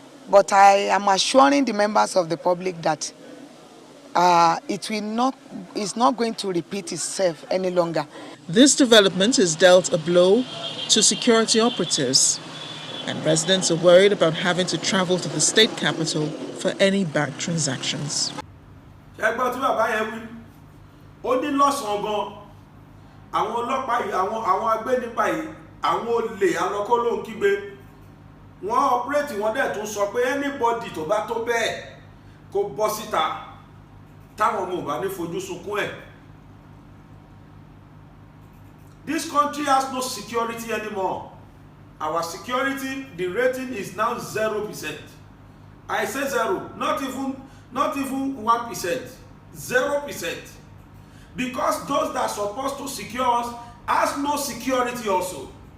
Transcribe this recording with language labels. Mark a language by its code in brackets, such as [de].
[en] But I am assuring the members of the public that it's not going to repeat itself any longer. This development has dealt a blow to security operatives, and residents are worried about having to travel to the state capital for any bank transactions. [yo] ẹgbẹ́ tí bàbá yẹn wí ó ní lọ́sàn-án gan àwọn ọlọ́pàá yìí àwọn agbénipa yìí àwọn olè alọ́kọ́ kígbe wọ́n ọpẹ́rẹ́tì wọ́n dẹ̀ tún sọ pé anybody tó bá tó bẹ́ẹ̀ kó bọ́ síta táwọn ọmọ ò bá ní fojú sunkún ẹ̀. [en] This country has no security anymore. Our security, the rating is now 0%. I say 0, not even 1%, 0%. Because those that are supposed to secure us has no security also.